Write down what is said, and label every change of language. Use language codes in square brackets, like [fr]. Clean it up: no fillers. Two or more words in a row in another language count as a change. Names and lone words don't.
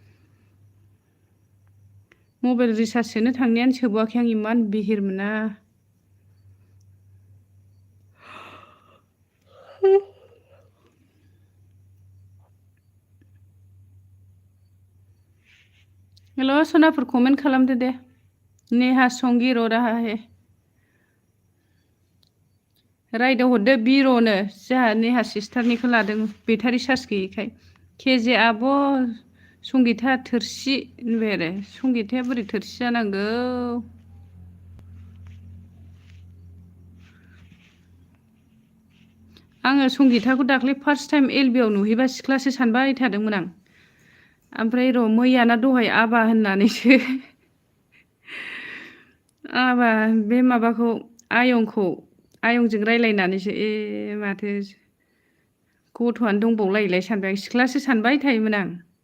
[en] mobile recharge [brx] सोनो थांनायानो सोबावाखै आं इमान बिहिर मोना हेल' सनाफोर कमेन्ट खालामदो दे नेहा संगि [hi] र' रहा है [brx] रायदाव हरदो बिर'नो जोंहा नेहा सिस्टारनिखौ लादों [en] battery charge [brx] गैयैखाय केजे आब' संगिता थोरसि होनबाय आरो संगिताया बोरै थोरसि जानांगौ आङो संगिताखौ दाख्लै [en] first time [brx] एलबिआव नुहैबा सिख्लासो सानबाय थादोंमोन आं ओमफ्राय र' मैयाना दहाय आबा होननानैसो आबा बे माबाखौ आयंजों रायज्लायनानैसो माथो गथ'आनो दंबावलायोलाय सानबाय आं सिख्लासो सानबाय थायोमोन आं